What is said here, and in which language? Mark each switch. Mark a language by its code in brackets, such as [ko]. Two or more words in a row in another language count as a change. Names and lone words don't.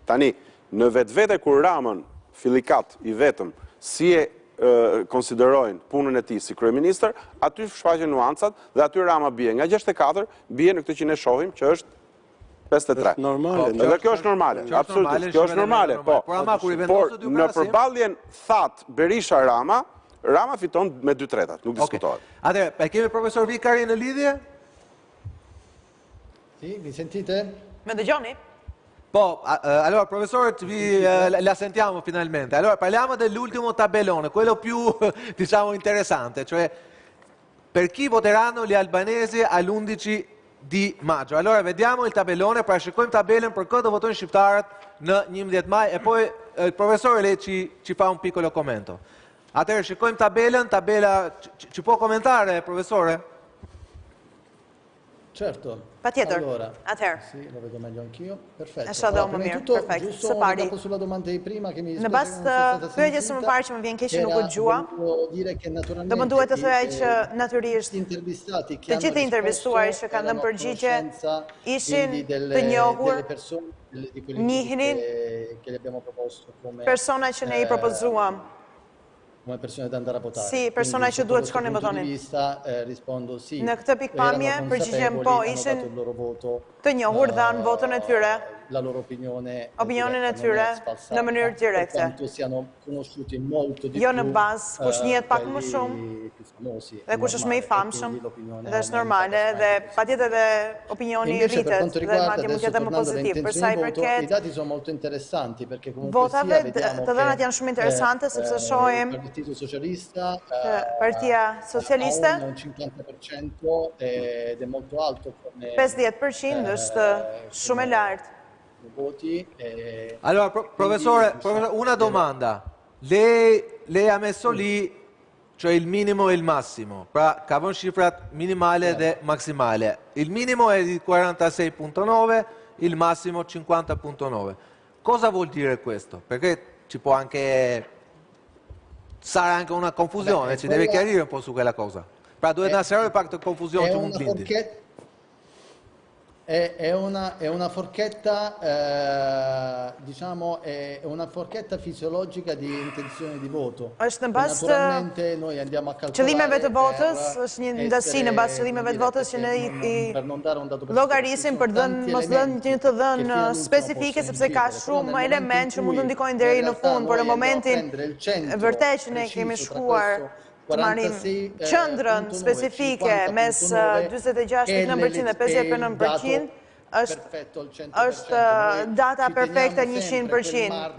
[sq] Tani, në vetvete kur Ramën fillikat i vetëm si e konsiderojnë punën e tij si kryeministër, aty shfaqen nuancat dhe aty Rama bie nga 64, bie në këtë që ne shohim që është 53. Dhe kjo është normale, absolutisht, kjo është normale, po. Por në përballjen thatë Berisha-Rama, Rama fiton me 2/3, nuk diskutohet. Atëherë, e kemi profesor Vikari në lidhje? [it] Sì, mi sentite? [sq] Me dëgjoni? Po, [it] allora professore, la sentiamo finalmente. Allora, parliamo dell'ultimo tabellone, quello più, diciamo, interessante, cioè per chi voteranno gli albanesi all'11 di maggio. Allora, vediamo il tabellone, [sq] parashikojmë tabelën për këtë votojnë shqiptarët në 11 maj, [it] e poi il professore lei ci fa un piccolo commento. [sq] Atëherë, shikojmë tabela, [it] ci può commentare, professore? Certo. [sq] Patjetër. [it] Allora, [sq] atëherë. [it] Sì, lo vedo meglio anch'io. Perfetto. [sq] E shoh dhe më mirë. Perfekt. [it] Giusto dopo sulla domanda di prima che mi [sq] Në bazë të pyetjes së mëparë që më vjen keq që nuk u dëgjua. Do më duhet të thoya që natyrisht të gjithë intervistuarit që kanë dhënë përgjigje ishin të njohur, njihnin persona që ne I propozuam. [it] Come persone da andare a votare. [sq] Si, persona që duhet shkonin votonin. [it] Rispondo sì. [sq] Në këtë pikpamje, përgjigjem po, ishin të njohur dhanë votën e tyre, opinionin e tyre në mënyrë direkte. Jo në bazë, kush njihet pak më shumë, dhe kush është më I famshëm, dhe është normale, dhe patjetër dhe opinioni rritet, dhe madje mund të jetë më pozitiv. Për sa I përket votave, të dhënat janë shumë interesante, sepse shohim Partia Socialiste 50% është shumë e lartë. [it] Allora, professore, una domanda. Lei ha messo lì, cioè il minimo e il massimo. [sq] Ka vënë shifrat minimale dhe maksimale. [it] Il minimo è di 46.9, il massimo 50.9. Cosa vuol dire questo? Perché ci può anche... sarà anche una confusione, ci deve chiarire un po' su quella cosa. [sq] Pra duhet na serve pak të confusion që mund të lindi. [it] È una forchetta, diciamo, è una forchetta fisiologica di intenzione di voto. Naturalmente noi andiamo a calcolare [sq] qëllimeve të votës, është një ndasi në bazë qëllimeve të votës që ne I llogarisim për mos dhënë një të dhënë specifike, sepse ka shumë element që mund të ndikojnë deri në fund, por në momentin vërtet që ne kemi shkuar të marim qëndrën specifike mes 46.9% dhe 50.9% është data perfekte 100%.